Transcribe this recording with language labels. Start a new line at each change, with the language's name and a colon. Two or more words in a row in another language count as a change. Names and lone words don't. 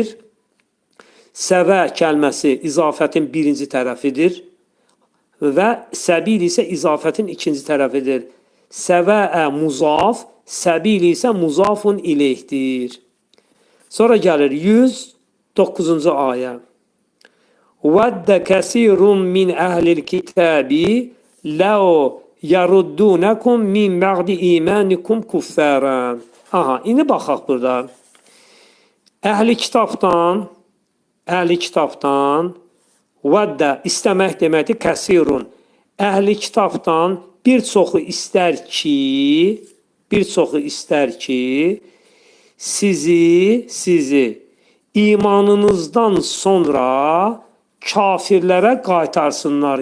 Azerbaijani: Səvə kəlməsi izafətin birinci tərəfidir. Və səbil isə izafətin ikinci tərəfidir. Səvə muzaf, səbil isə muzafun iləkdir. Sonra gəlir 194 9-cu ayə.
Arabic: وَدَّ كَثِيرٌ مِّنْ أَهْلِ الْكِتَابِ لَوْ يَرُدُّونَكُمْ مِنْ بَعْدِ إِيمَانِكُمْ كُفَّارًا.
Azerbaijani: Aha, indi baxaq burada. Əhli kitabdan vəddə istəmək deməkdir, kəsirun. Əhli kitabdan bir çoxu istər ki, sizi imanınızdan sonra kafirlərə qaytarsınlar.